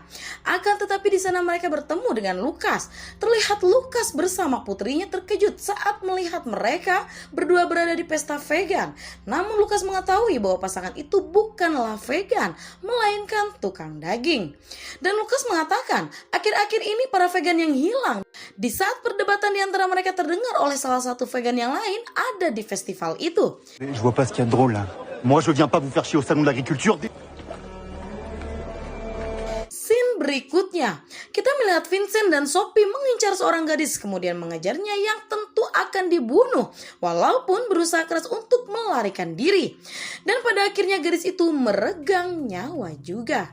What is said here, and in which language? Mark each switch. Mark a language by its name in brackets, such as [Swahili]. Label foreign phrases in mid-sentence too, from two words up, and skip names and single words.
[Indonesian] Akan tetapi di sana mereka bertemu dengan Lucas. Terlihat Lucas bersama putrinya terkejut saat melihat mereka berdua berada di pesta vegan. Namun Lucas mengetahui bahwa pasangan itu bukanlah vegan, melainkan tukang daging. Dan Lucas mengatakan, akhir-akhir ini para vegan yang hilang. Di saat perdebatan di antara mereka terdengar oleh salah satu vegan yang lain ada di festival itu. [French] Je vois pas ce qu'il y a de drôle là. Moi je viens pas vous faire chier au salon de l'agriculture. [Indonesian] Scene berikutnya, kita melihat Vincent dan Sophie mengincar seorang gadis kemudian mengejarnya yang tentu akan dibunuh walaupun berusaha keras untuk melarikan diri. Dan pada akhirnya gadis itu meregang nyawa juga.